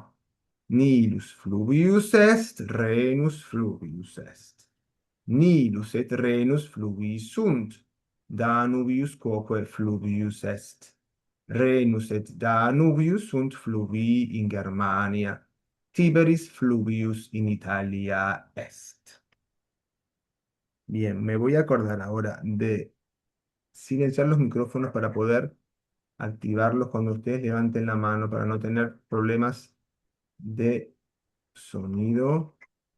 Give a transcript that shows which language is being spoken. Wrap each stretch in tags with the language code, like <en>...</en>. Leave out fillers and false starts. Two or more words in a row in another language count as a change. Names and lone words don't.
<la>Nilus fluvius est, Renus fluvius est. Nilus et Renus fluvii sunt. Danubius quoque fluvius est. Renus et Danubius sunt fluvii in Germania. Tiberis fluvius in Italia est.</la> <es>Bien, me voy a acordar ahora de silenciar los micrófonos para poder activarlos cuando ustedes levanten la mano para no tener problemas de sonido.</es>